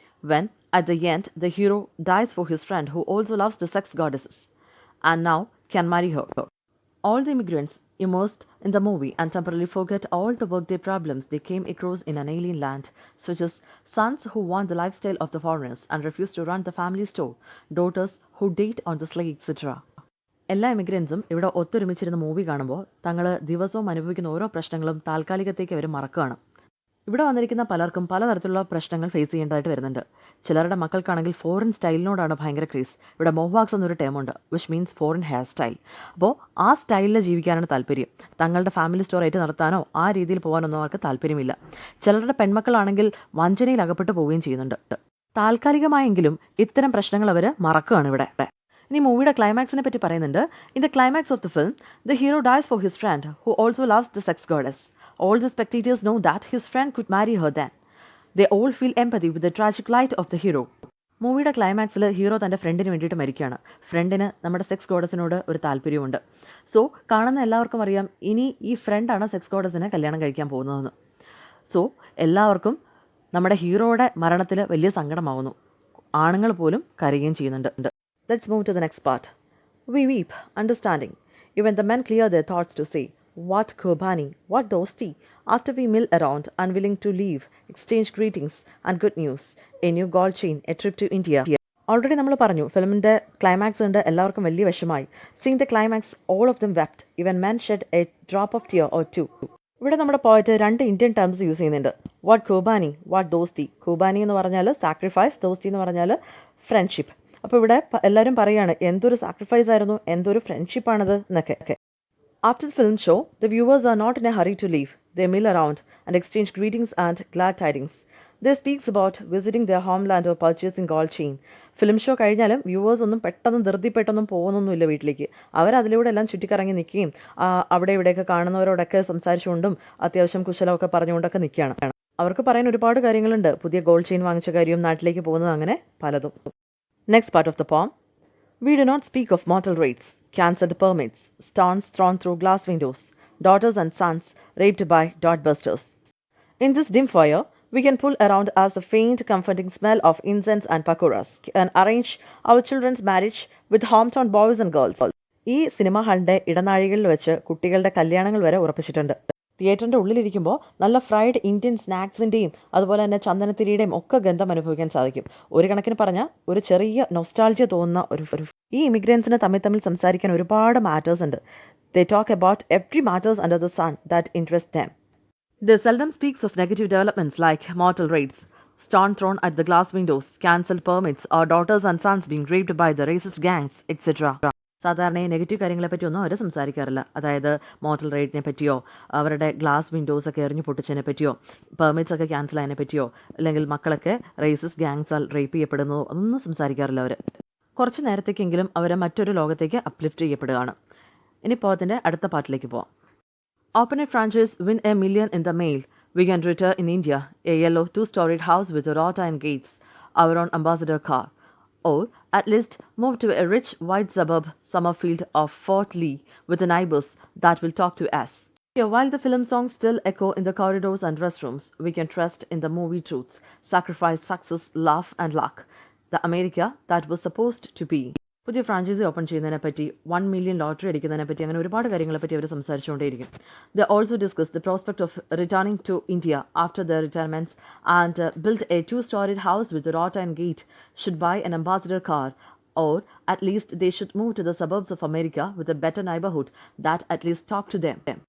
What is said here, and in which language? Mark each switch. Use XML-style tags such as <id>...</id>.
<en>When, at the end, the hero dies for his friend who also loves the sex goddesses and now can marry her. All the immigrants immersed in the movie and temporarily forget all the workday problems they came across in an alien land, such as sons who want the lifestyle of the foreigners and refuse to run the family store, daughters who date on the sly, etc.</en> <ml>എല്ലാ ഇമിഗ്രൻസും ഇവിടെ ഒത്തൊരുമിച്ചിരുന്ന movie കാണുമ്പോൾ തങ്ങൾ ദിവസവും അനുഭവിക്കുന്ന ഓരോ പ്രശ്നങ്ങളും താൽക്കാലികത്തേക്ക് അവർ മറക്കുകയാണ്. ഇവിടെ വന്നിരിക്കുന്ന പലർക്കും പലതരത്തിലുള്ള പ്രശ്നങ്ങൾ ഫേസ് ചെയ്യേണ്ടതായിട്ട് വരുന്നുണ്ട്. ചിലരുടെ മക്കൾക്കാണെങ്കിൽ ഫോറിൻ സ്റ്റൈലിനോടാണ് ഭയങ്കര ക്രേസ്. ഇവിടെ മൊഹ്വാക്സ് എന്നൊരു ടേമുണ്ട്,</ml> <en>Which means foreign hair style.</en> <ml>അപ്പോൾ ആ സ്റ്റൈലിൽ ജീവിക്കാനാണ് താല്പര്യം. തങ്ങളുടെ ഫാമിലി സ്റ്റോർ ആയിട്ട് നടത്താനോ ആ രീതിയിൽ പോകാനൊന്നും അവർക്ക് താല്പര്യമില്ല. ചിലരുടെ പെൺമക്കളാണെങ്കിൽ വഞ്ചനയിൽ അകപ്പെട്ടു പോവുകയും ചെയ്യുന്നുണ്ട്. താൽക്കാലികമായെങ്കിലും ഇത്തരം പ്രശ്നങ്ങൾ അവർ മറക്കുകയാണ് ഇവിടെ. ഇനി മൂവിയുടെ ക്ലൈമാക്സിനെ പറ്റി പറയുന്നുണ്ട്.</ml> <en>In the climax of the film the hero dies for his friend who also loves the sex goddess. All the spectators know that his friend could marry her than. They all feel empathy with the tragic light of the hero.</en> <ml>മൂവിയുടെ ക്ലൈമാക്സിൽ hero തൻ്റെ ഫ്രണ്ടിന് വേണ്ടിയിട്ട് മരിക്കുകയാണ്. ഫ്രണ്ടിന് നമ്മുടെ sex ഗോഡസിനോട് ഒരു താല്പര്യമുണ്ട്. So കാണുന്ന എല്ലാവർക്കും അറിയാം ഇനി ഈ ഫ്രണ്ടാണ് സെക്സ് ഗോഡസിനെ കല്യാണം കഴിക്കാൻ പോകുന്നതെന്ന്. സോ എല്ലാവർക്കും നമ്മുടെ ഹീറോയുടെ മരണത്തിൽ വലിയ സങ്കടമാവുന്നു. ആണുങ്ങൾ പോലും കരയുകയും ചെയ്യുന്നുണ്ട്.</ml> <en>Let's move to the next part. We weep, understanding. Even the men clear their thoughts to say, what Kurbani, what dosti, after we mill around, unwilling to leave, exchange greetings and good news, a new gold chain, a trip to India.</en> <ml>Already നമ്മൾ പറഞ്ഞു ഫിലിമിൻ്റെ climax ഉണ്ട്, എല്ലാവർക്കും വലിയ വിഷമായി.</ml> <en>Seeing the climax all of them wept, even men shed a drop of tear or two.</en> <ml>ഇവിടെ നമ്മുടെ പോയിട്ട് 2 Indian terms use ചെയ്യുന്നുണ്ട്. വാട്ട് കുർബാനി, വാട്ട് ദോസ്തി. കുർബാനി എന്ന് പറഞ്ഞാൽ സാക്രിഫൈസ്, ദോസ്തി എന്ന് പറഞ്ഞാൽ ഫ്രണ്ട്ഷിപ്പ്. അപ്പോൾ ഇവിടെ എല്ലാവരും പറയുകയാണ് എന്തൊരു സാക്രിഫൈസ് ആയിരുന്നു, എന്തൊരു ഫ്രണ്ട്ഷിപ്പാണത് എന്നൊക്കെ.</ml> <en>After the film show the viewers are not in a hurry to leave. They mill around and exchange greetings and glad tidings. They speaks about visiting the home land or purchasing gold chain.</en> <ml>Film show കഴിഞ്ഞാലും viewers ഒന്നും പെട്ടെന്ന് ധൃതിപ്പെട്ടൊന്നും പോകുന്നൊന്നുമില്ല വീട്ടിലേക്ക്. അവരതിലൂടെ എല്ലാം ചുറ്റിക്കറങ്ങി നിൽക്കുകയും അവിടെ ഇവിടെയൊക്കെ കാണുന്നവരോടൊക്കെ സംസാരിച്ചുകൊണ്ടും അത്യാവശ്യം കുശലമൊക്കെ പറഞ്ഞുകൊണ്ടൊക്കെ നിൽക്കുകയാണ്. അവർക്ക് പറയാൻ ഒരുപാട് കാര്യങ്ങളുണ്ട്. പുതിയ ഗോൾഡ് ചെയിൻ വാങ്ങിച്ച കാര്യവും നാട്ടിലേക്ക് പോകുന്നത്, അങ്ങനെ പലതും.</ml> <en>Next part of the poem. We do not speak of mortal raids, cancelled permits, stones thrown through glass windows, daughters and sons raped by dot-busters. In this dim fire, we can pull around us the faint, comforting smell of incense and pakoras and arrange our children's marriage with hometown boys and girls.</en> <ml>ഈ cinema ഹാളിൻ്റെ ഇടനാഴികളിൽ വെച്ച് കുട്ടികളുടെ കല്യാണങ്ങൾ വരെ ഉറപ്പിച്ചിട്ടുണ്ട്. തിയേറ്ററിൻ്റെ ഉള്ളിലിരിക്കുമ്പോൾ നല്ല fried Indian സ്നാക്സിൻ്റെയും അതുപോലെ തന്നെ ചന്ദനത്തിരിയുടെയും ഒക്കെ ഗന്ധം അനുഭവിക്കാൻ സാധിക്കും. ഒരു കണക്കിന് പറഞ്ഞാൽ ഒരു ചെറിയ നൊസ്റ്റാൾജിയ തോന്നുന്ന ഒരു ഈ ഇമിഗ്രൻസിന് തമ്മിൽ സംസാരിക്കാൻ ഒരുപാട് മാറ്റേഴ്സ് ഉണ്ട്.</ml> <en>They talk about every matters under the sun that interest them. They seldom speaks of negative developments like mortal raids. stone thrown at the glass windows, cancelled permits, or daughters and sons being raped by the racist gangs, etc.</en> <ml>സാധാരണ ഈ negative കാര്യങ്ങളെപ്പറ്റിയൊന്നും അവർ സംസാരിക്കാറില്ല. അതായത് motel റേറ്റിനെ പറ്റിയോ അവരുടെ glass വിൻഡോസൊക്കെ എറിഞ്ഞു പൊട്ടിച്ചതിനെ പറ്റിയോ permits ഒക്കെ cancel ആയതിനെ പറ്റിയോ അല്ലെങ്കിൽ മക്കളൊക്കെ റേസിസ്റ്റ് ഗാങ്സാൽ റേപ്പ് ചെയ്യപ്പെടുന്നതോ ഒന്നും സംസാരിക്കാറില്ല അവർ. കുറച്ച് നേരത്തേക്കെങ്കിലും അവരെ മറ്റൊരു ലോകത്തേക്ക് അപ്ലിഫ്റ്റ് ചെയ്യപ്പെടുകയാണ്. ഇനി പോകത്തിൻ്റെ അടുത്ത പാർട്ടിലേക്ക് പോവാം.</ml> <en>Open a franchise, win $1 million in the mail. We can retire in India, a yellow 2-storied house with a wrought iron gates, our own ambassador car. Or, at least, move to a rich white suburb, Summerfield of Fort Lee, with the neighbors that will talk to us. Here, while the film songs still echo in the corridors and restrooms, we can trust in the movie truths, sacrifice, success, laugh and luck. The America that was supposed to be.</en> <ml>പുതിയ franchise open ചെയ്യുന്നതിനെ പറ്റി 1 million lottery അടിക്കുന്നതിനെ പറ്റി അങ്ങനെ ഒരുപാട് കാര്യങ്ങളെപ്പറ്റി അവർ സംസാരിച്ചുകൊണ്ടേയിരിക്കും.</ml> <en>The also discuss the prospect of returning to India after the retirements and build a 2-storied house with a wrought iron gate, should buy an ambassador car, or at least they should move to the suburbs of America with a better neighborhood that at least talk to them.</en>